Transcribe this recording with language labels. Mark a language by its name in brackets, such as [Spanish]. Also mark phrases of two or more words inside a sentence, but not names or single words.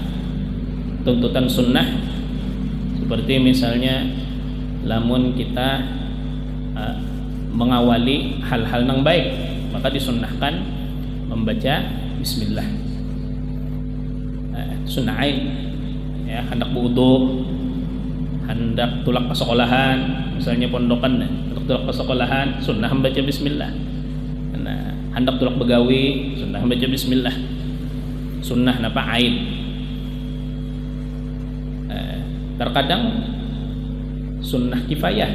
[Indonesian] Tuntutan sunnah, seperti misalnya lamun kita mengawali hal-hal yang baik, maka disunnahkan membaca bismillah. Sunnah ain, ya, hendak wudu, hendak tulak ke sekolahan, misalnya pondokan, hendak tulak ke sekolahan, sunnah membaca bismillah. Nah, hendak tulak begawi, sunnah membaca bismillah. Sunnah napa ain. Terkadang sunnah kifayah.